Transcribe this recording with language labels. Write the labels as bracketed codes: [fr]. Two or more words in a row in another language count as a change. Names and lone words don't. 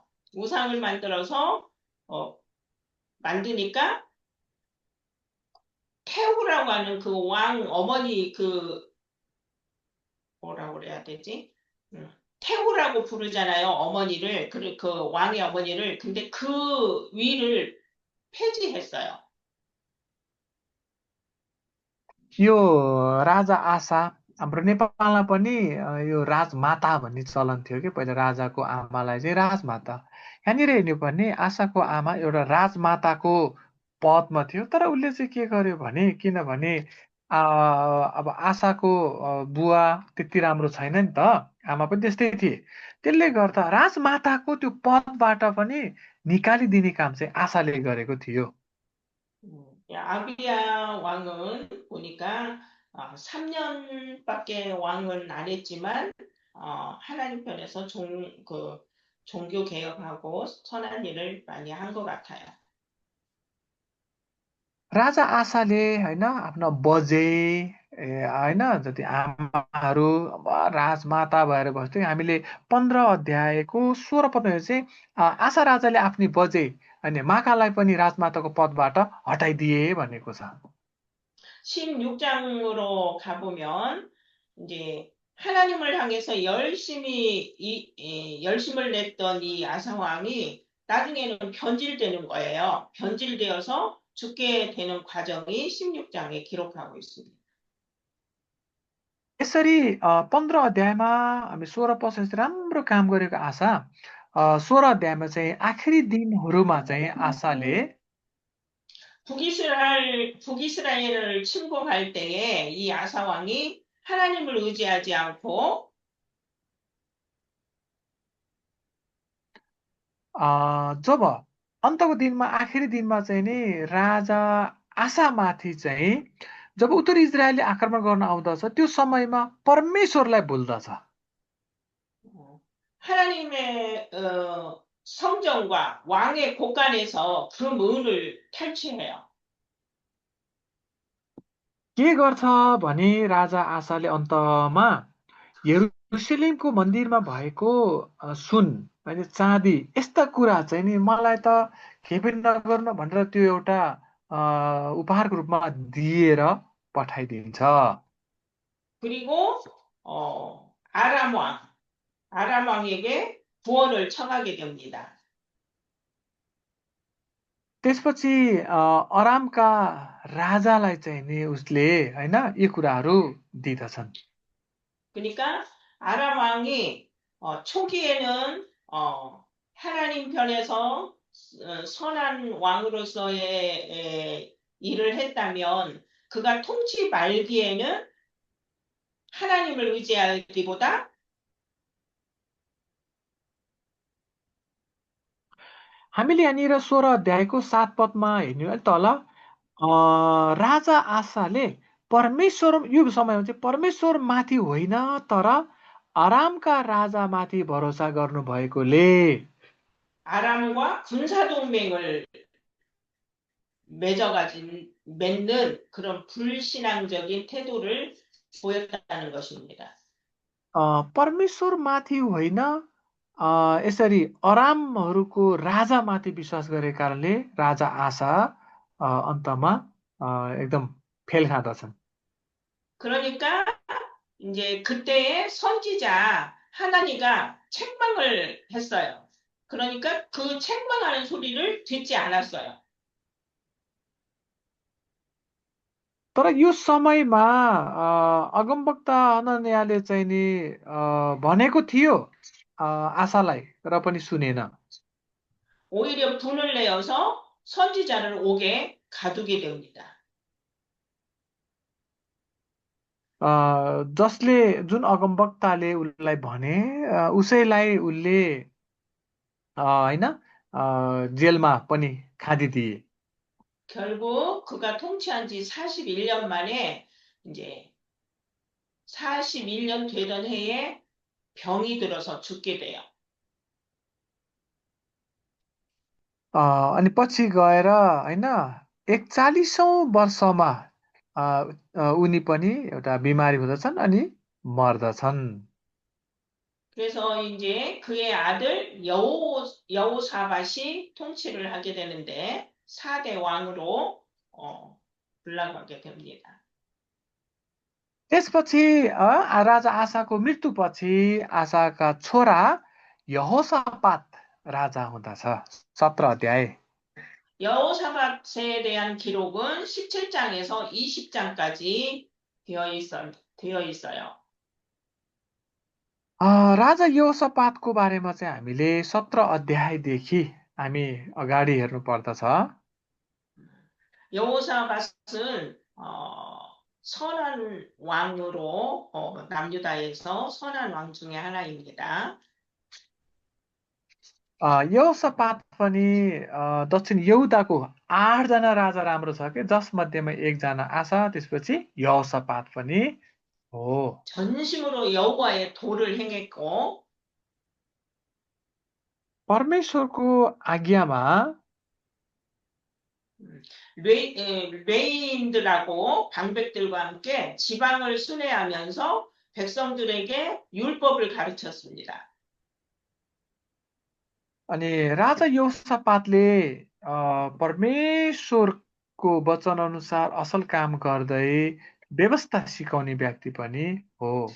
[ko] 우상을 만들어서 만드니까 태후라고 하는 그 왕 어머니 그 뭐라고 그래야 되지? 태후라고 부르잖아요. 어머니를 그 왕의 어머니를. 근데 그 위를 폐지했어요. [ne] यो राजा आशा हाम्रो नेपालमा पनि यो राजमाता भन्ने चलन थियो कि पहिला राजाको आमालाई चाहिँ राजमाता। यहाँनिर हेर्नु भने आशाको आमा एउटा राजमाताको पदमा थियो, तर उसले चाहिँ के गर्यो भने किनभने अब आशाको बुवा त्यति राम्रो छैन नि त, आमा पनि त्यस्तै थिए, त्यसले गर्दा राजमाताको त्यो पदबाट पनि निकालिदिने काम चाहिँ आशाले गरेको थियो। [ko] 아비야 왕은 보니까 3년밖에 왕은 안 했지만 하나님 편에서 종교 개혁하고 선한 일을 많이 한 것 같아요. [ne] राजा आशाले होइन आफ्नो बजे होइन जति आमाहरू राजमाता भएर बस्थ्यो। हामीले 15 अध्यायको 16 पदमा चाहिँ आशा राजाले आफ्नी बजे अनि माकालाई पनि राजमाताको पदबाट हटाइदिए भनेको छ। [ko] 16장으로 가보면 이제 하나님을 향해서 열심을 냈던 이 아사 왕이 나중에는 변질되는 거예요. 변질되어서 죽게 되는 과정이 16장에 기록하고 있습니다. [ne] यसरी 15 अध्यायमा हामी 16 पदपछि राम्रो काम गरेको आशा 16 अध्यायमा चाहिँ आखिरी दिनहरूमा चाहिँ आशाले [ko] 북이스라엘을 침공할 때에 이 아사 왕이 하나님을 의지하지 않고 [ne] जब अन्तको दिनमा आखिरी दिनमा चाहिँ नि राजा आशामाथि चाहिँ जब उत्तरी इजरायलले आक्रमण गर्न आउँदछ त्यो समयमा परमेश्वरलाई भुल्दछ। [ko] 하나님의 성전과 왕의 곳간에서 그 문을 탈취해요. [ne] के गर्छ भने राजा आशाले अन्तमा यरुशलेमको मन्दिरमा भएको सुन अनि चाँदी यस्ता कुरा चाहिँ नि मलाई त केही नगर्नु भनेर त्यो एउटा उपहारको रूपमा दिएर पठाइदिन्छ। [ko] 그리고 아람 왕에게 구원을 청하게 됩니다. [ne] त्यसपछि अरामका राजालाई चाहिँ नि उसले हैन यी कुराहरू दिदछन्। [ko] 그러니까 아람 왕이 초기에는 하나님 편에서 선한 왕으로서의 일을 했다면 그가 통치 말기에는 하나님을 의지하기보다 [ne] हामीले यहाँनिर 16 अध्यायको 7 पदमा हेर्नु तल राजा आशाले परमेश्वर यो समयमा चाहिँ परमेश्वर माथि होइन तर आरामका राजा माथि भरोसा गर्नु भएकोले [ko] 아람과 군사동맹을 맺는 그런 불신앙적인 태도를 보였다는 것입니다. [ne] परमेश्वर माथि होइन यसरी अरामहरूको राजामाथि विश्वास गरेको कारणले राजा आशा अन्तमा एकदम फेल खाँदछन्। [ko] 그러니까 이제 그때의 선지자 하나니가 책망을 했어요. 그러니까 그 책망하는 소리를 듣지 않았어요. [ne] तर यो समयमा अगमवक्ता हनन्याले चाहिँ नि भनेको थियो आशालाई र पनि सुनेन। [ko] 오히려 분을 내어서 선지자를 옥에 가두게 됩니다. [ne] जसले जुन अगमवक्ताले उसलाई भने उसैलाई उसले हैन जेलमा पनि खादिदिए। [ko] 결국 그가 통치한 지 41년 만에 이제 41년 되던 해에 병이 들어서 죽게 돼요. [ne] अनि पछि गएर होइन 41औं वर्षमा अ, उनी पनि एउटा बिमारी हुँदछन् अनि मर्दछन्। [ko] 그래서 이제 그의 아들 여호사밧이 통치를 하게 되는데 4대 왕으로 올라가게 됩니다. [ne] त्यसपछि राजा आसाको मृत्युपछि आसाका छोरा यहोसापात राजा हुँदछ। 17 अध्याय। [ko] 여호사밧에 대한 기록은 17장에서 20장까지 되어 있어요. [ne] राजा यहोसापातको बारेमा चाहिँ हामीले 17 अध्यायदेखि हामी अगाडि हेर्नु पर्दछ। [ko] 여호사밧은 선한 왕으로 남유다에서 선한 왕 중에 하나입니다. [ne] यहोसापात पनि दक्षिण यहुदाको 8 जना राजा राम्रो छ कि जसमध्येमा एकजना आसा त्यसपछि यहोसापात पनि हो। [ko] 전심으로 여호와의 도를 행했고 [ne] परमेश्वरको आज्ञामा [ko] 레위인들하고 방백들과 함께 지방을 순회하면서 백성들에게 율법을 가르쳤습니다. [ne] अनि राजा यहोसापातले परमेश्वरको वचन अनुसार असल काम गर्दै व्यवस्था सिकाउने व्यक्ति पनि हो।